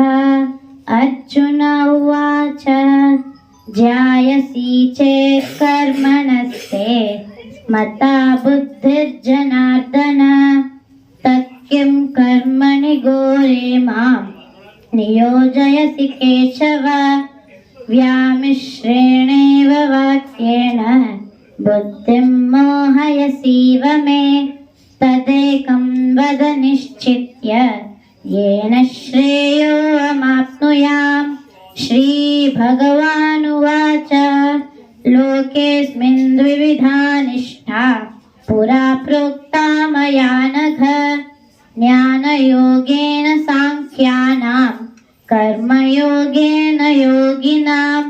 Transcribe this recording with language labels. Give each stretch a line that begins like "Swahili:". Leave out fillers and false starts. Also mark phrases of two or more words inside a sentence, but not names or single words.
Sanskrit: అర్జున ఉవాచ ధ్యాయసి చేత్ కర్మణస్తే మతా బుద్ధిర్జనార్దన తత్కిం కర్మణి ఘోరే మాం నియోజయసి కేశవ. వ్యామిశ్రేణేవ వాక్యేన బుద్ధిం మోహయసీవ మే. తదేకం వద నిశ్చిత్య येन श्रेयोऽहमाप्नुयाम्. श्रीभगवानुवाच लोकेऽस्मिन् द्विविधा निष्ठा पुरा प्रोक्ता मया नघ. ज्ञानयोगेन साङ्ख्यानां कर्मयोगेन योगिनाम्.